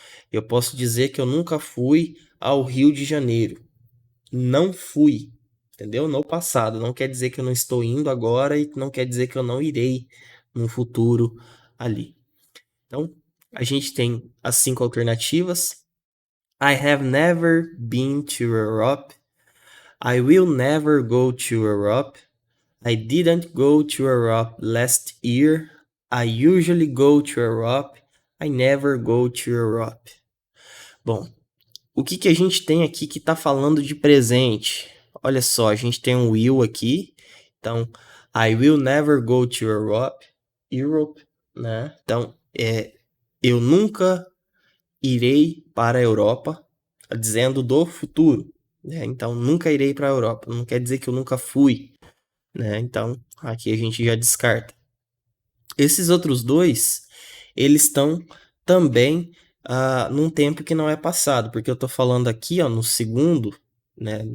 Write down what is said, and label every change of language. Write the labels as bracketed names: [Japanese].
[Portuguese] Eu posso dizer que eu nunca fui ao Rio de Janeiro. Não fui, entendeu? No passado. Não quer dizer que eu não estou indo agora e não quer dizer que eu não irei no futuro ali. Então, a gente tem as 5 alternativas. [English] I have never been to Europe. I will never go to Europe. I didn't go to Europe last year. I usually go to Europe. I never go to Europe. [Portuguese] Bom, o que a gente tem aqui que está falando de presente? Olha só, a gente tem um will aqui. [English] Então, I will never go to Europe. Europe, né? [Portuguese] Então, eu nunca irei para a Europa, dizendo do futuro, né? Então, nunca irei para a Europa. Não quer dizer que eu nunca fui, né? Então, aqui a gente já descarta. Esses outros dois, eles estão também num tempo que não é passado, porque eu estou falando aqui, ó, no segundo, né?